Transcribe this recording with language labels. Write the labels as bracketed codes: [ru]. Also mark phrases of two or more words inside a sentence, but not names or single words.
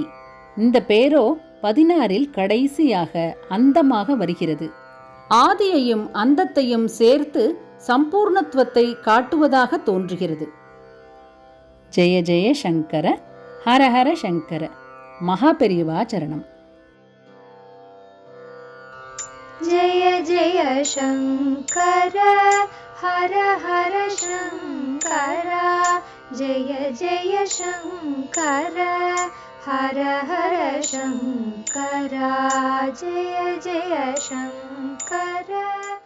[ta] இந்த பேரோ 16 கடைசியாக அந்தமாக வருகிறது. ஆதியையும் அந்தத்தையும் சேர்த்து சம்பூர்ணத்துவத்தை காட்டுவதாக தோன்றுகிறது. [sa] जय जय शङ्कर, हर हर शङ्कर. [ta] மகா பெரியவா சரணம். [sa] जय जय शंकर हर हर शंकर जय जय शंकर हर हर शंकर जय जय शंकर।